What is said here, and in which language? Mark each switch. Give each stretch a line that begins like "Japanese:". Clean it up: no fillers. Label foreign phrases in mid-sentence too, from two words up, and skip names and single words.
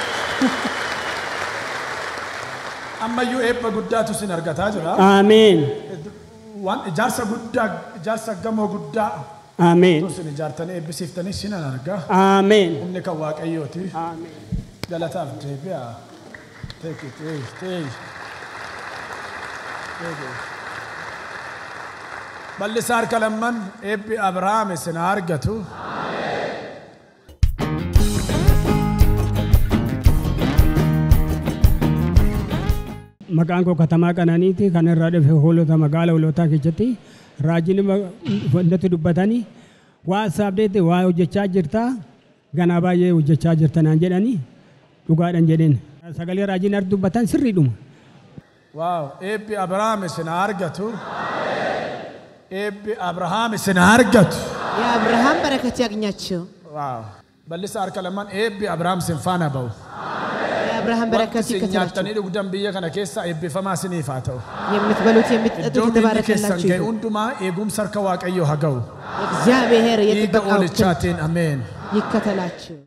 Oromo: Ammayyuu eebba guddaatu sin argataa jira. Ameen. Waan ijaarsa guddaa ijaarsa gamoo guddaa Ameen. Tusin ijaartanii eebbisiiftanii sinan argaa. Ameen. Humni kan waaqayyooti. Ameen. Galataaf deebi'a.
English: Take it.
Oromo: Bal'isaa harka lamman eebbi Abrahaam isin argatu. Maqaan koo Katamaa Qananiiti kan irraa dhufe hoolota magaala hoolotaa keessatti raajiin wantoota dubbatanii waa saabdeetti waa hojjechaa jirtaa ganaa baay'ee hojjechaa jirtanaan jedhanii dhugaadhaan jedheen sagalee raajiin argi dubbatan sirriidhuma. Waaw eebbi Abrahaam isin argatu. Eebbi Abrahaam isin argatu.
Amharic: የአብርሃም በረከት ያግኛችሁ።
Oromo: Waaw bal'isaa harka lamman eebbi Abrahaam isin faana ba'u.
Amharic: የአብርሃም በረከት ይከተላችሁ።
Oromo: nyaatanii dhugdan biyya kana keessa eebbifamaa isiniif haa ta'u.
Amharic: የምትበሉት የምትጠጡት የተባረከላችሁ
Oromo: ይሁን። hundumaa eegumsa harka waaqayyoo haa ga'u.
Amharic: እግዚአብሔር
Oromo: Dhiiga oolichaatiin ameen.
Amharic: ይከተላችሁ።